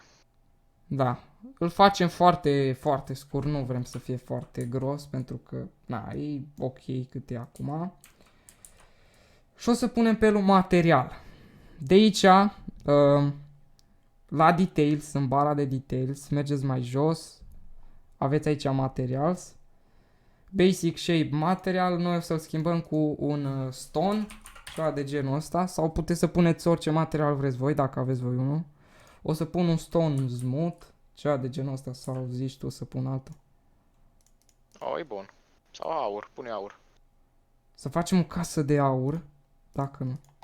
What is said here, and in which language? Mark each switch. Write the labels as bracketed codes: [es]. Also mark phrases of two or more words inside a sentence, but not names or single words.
[ro] Da, îl facem foarte, foarte scurt, nu vrem să fie foarte gros, pentru că, na, e ok cât e acum. Și o să punem pe el un material. De aici, la details, în bara de details, mergeți mai jos, aveți aici materials. [en] Basic shape material, [ro] noi o să-l schimbăm cu un stone, ceva de genul ăsta, sau puteți să puneți orice material vreți voi, dacă aveți voi unul. O să pun un [en] stone smooth, [ro] ceva de genul ăsta, sau zici tu să pun altul. Oh, e bun. Sau aur, pune aur. Să facem o casă de aur, dacă nu.